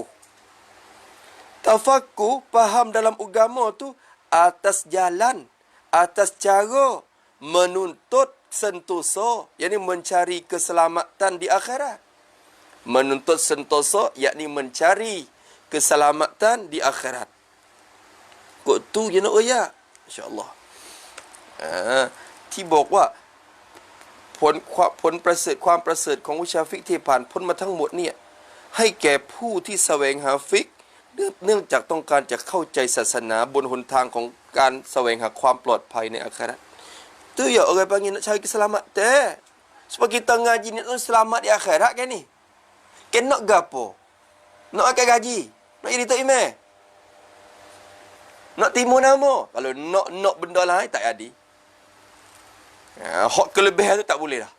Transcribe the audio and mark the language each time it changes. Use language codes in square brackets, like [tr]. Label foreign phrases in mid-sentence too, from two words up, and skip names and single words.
[ms] Tafaqquh, faham dalam agama tu atas jalan, atas cara menuntut sentosa, yakni mencari keselamatan di akhirat. Menuntut sentosa, yakni mencari keselamatan di akhirat. Kok tu je nak royak? InsyaAllah. [th] ที่บอกว่าผลประเสริฐความประเสริฐของวิชาฟิกที่ผ่านพ้นมาทั้งหมดเนี่ยให้แก่ผู้ที่แสวงหาฟิกเนื่องจากต้องการจะเข้าใจศาสนาบนหนทางของการแสวงหาความปลอดภัยในอาคราต [ms] Tu ya orang panggil nak cari keselamatan. Sebab kita ngaji ni nak selamat di akhirat kan ni. Kan nak gapo? Nak akan gaji. Nak jadi tok imam. Nak timu nama. Kalau nak benda lain tak jadi. Hak kelebihan tu tak boleh dah.